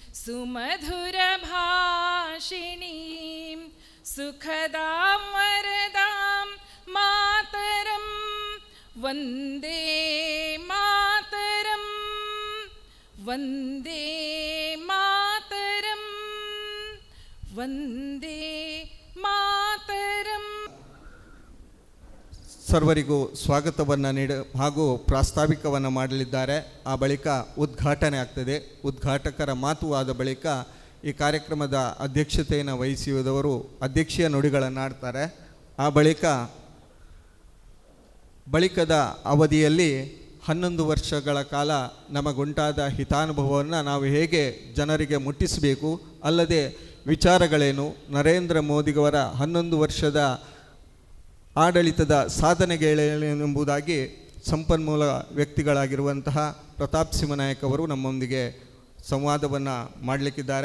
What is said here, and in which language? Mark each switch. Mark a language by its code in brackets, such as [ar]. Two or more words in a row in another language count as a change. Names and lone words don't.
[sa] सुमधुरभाषिणीं सुखदां वरदां मातरं वन्दे मातरं वन्दे मातरं वन्दे मातरं। [kn] ಸರ್ವರಿಗೂ ಸ್ವಾಗತವನ್ನು ಹಾಗೂ ಪ್ರಾಸ್ತಾವಿಕವನ್ನು ಮಾಡಲಿದ್ದಾರೆ. ಆ ಬಳಿಕ ಉದ್ಘಾಟನೆ ಆಗ್ತದೆ. ಉದ್ಘಾಟಕರ ಮಾತು ಆದ ಬಳಿಕ ಈ ಕಾರ್ಯಕ್ರಮದ ಅಧ್ಯಕ್ಷತೆಯನ್ನು ವಹಿಸಿದವರು ಅಧ್ಯಕ್ಷೀಯ ನುಡಿಗಳನ್ನು ಆಡ್ತಾರೆ. ಆ ಬಳಿಕದ ಅವಧಿಯಲ್ಲಿ 11 ವರ್ಷಗಳ ಕಾಲ ನಮಗುಂಟಾದ ಹಿತಾನುಭವವನ್ನು ನಾವು ಹೇಗೆ ಜನರಿಗೆ ಮುಟ್ಟಿಸಬೇಕು, ಅಲ್ಲದೆ ವಿಚಾರಗಳೇನು, ನರೇಂದ್ರ ಮೋದಿಯವರ 11 ವರ್ಷದ ಆಡಳಿತದ ಸಾಧನೆಗಳೆಂಬುದಾಗಿ ಸಂಪನ್ಮೂಲ ವ್ಯಕ್ತಿಗಳಾಗಿರುವಂತಹ ಪ್ರತಾಪ್ ಸಿಂಹನಾಯಕ್ ಅವರು ನಮ್ಮೊಂದಿಗೆ ಸಂವಾದವನ್ನು ಮಾಡಲಿಕ್ಕಿದ್ದಾರೆ.